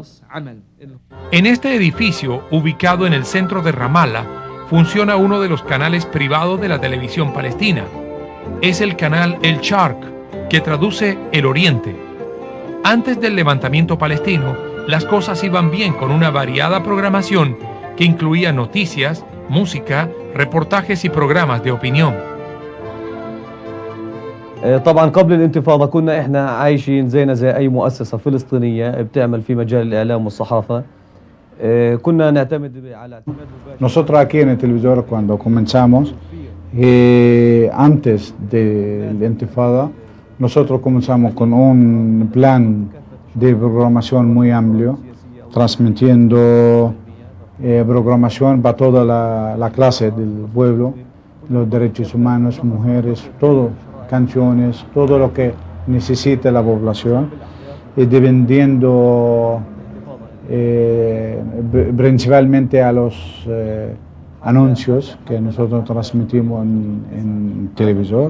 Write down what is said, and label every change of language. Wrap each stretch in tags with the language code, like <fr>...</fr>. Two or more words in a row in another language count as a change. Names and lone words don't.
<es>En este edificio, ubicado en el centro de Ramallah, funciona uno de los canales privados de la televisión palestina. es el canal El Sharq, que traduce el Oriente. Antes del levantamiento palestino, las cosas iban bien con una variada programación que incluía noticias, música, reportajes y programas de opinión.</es> <ar>طبعا قبل الانتفاضة كنا احنا عايشين زينا زي اي مؤسسة فلسطينية بتعمل في مجال الاعلام والصحافة. كنا نعتمد على اعتماد مباشر.</ar> <es>Nosotros aquí en el televisor cuando comenzamos, antes de la intifada, nosotros comenzamos con un plan de programación muy amplio, transmitiendo programación para toda la clase del pueblo, los derechos humanos, mujeres, todo, canciones, todo lo que necesita la población, y dependiendo principalmente a los anuncios que nosotros transmitimos en televisor.</es>